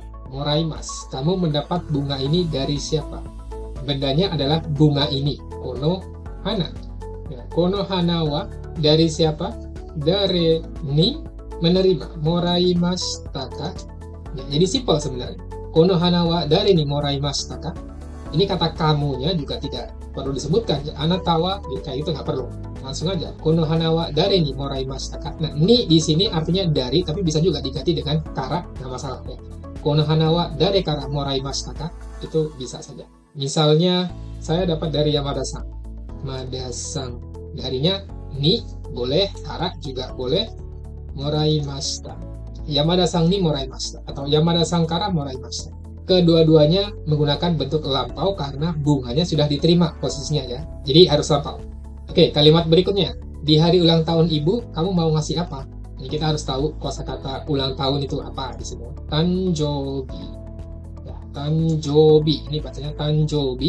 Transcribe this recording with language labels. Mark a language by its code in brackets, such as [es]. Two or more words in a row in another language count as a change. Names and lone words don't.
[id] Moraimas, kamu mendapat bunga ini dari siapa? Bendanya adalah bunga ini, [ja] この花. [id] Ya, [ja] この花は [id] dari siapa? [ja] 誰に menerima. もらいましたか? [id] Ya, jadi simpel sebenarnya. [ja] この花は誰にもらいましたか? [id] Ini kata kamunya juga tidak perlu disebutkan. Ya, [ja] あなたは [id] kayak itu nggak perlu. Langsung aja, [ja] この花は誰にもらいましたか. [id] Nah, ni di sini artinya dari, tapi bisa juga diganti dengan kara, nggak masalah ya. [ja] この花は誰からもらいましたか, [id] itu bisa saja. Misalnya, saya dapat dari Yamada-san. Yamada-san, darinya ni boleh, kara juga boleh, moraimashita. [ja] 山田さんにもらいました, atau 山田さんからもらいました. [id] Kedua-duanya menggunakan bentuk lampau karena bunganya sudah diterima posisinya ya. Jadi harus lampau. Oke, kalimat berikutnya. Di hari ulang tahun ibu, kamu mau ngasih apa? Ini kita harus tahu kosakata ulang tahun itu apa di sini. Tanjobi. Ya, tanjobi. Ini bacanya tanjobi.